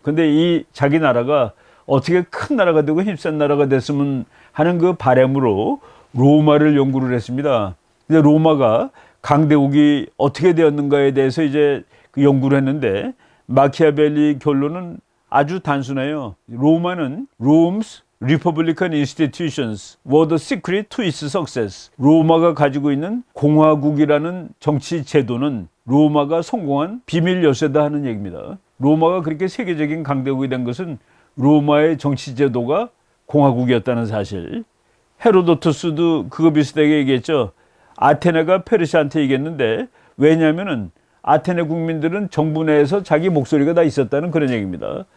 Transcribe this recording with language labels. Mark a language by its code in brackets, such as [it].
[ko] 근데 이 자기 나라가 어떻게 큰 나라가 되고 힘센 나라가 됐으면 하는 그 바람으로 로마를 연구를 했습니다. 근데 로마가 강대국이 어떻게 되었는가에 대해서 이제 그 연구를 했는데, 마키아벨리 결론은 아주 단순해요. 로마는 [en] Rome's Republican institutions were the secret to its success. [ko] 로마가 가지고 있는 공화국이라는 정치 제도는 로마가 성공한 비밀 열쇠다 하는 얘기입니다. 로마가 그렇게 세계적인 강대국이 된 것은 로마의 정치 제도가 공화국이었다는 사실. 헤로도투스도 그거 비슷하게 얘기했죠. 아테네가 페르시아한테 이겼는데, 왜냐하면은 아테네 국민들은 정부 내에서 자기 목소리가 다 있었다는 그런 얘기입니다.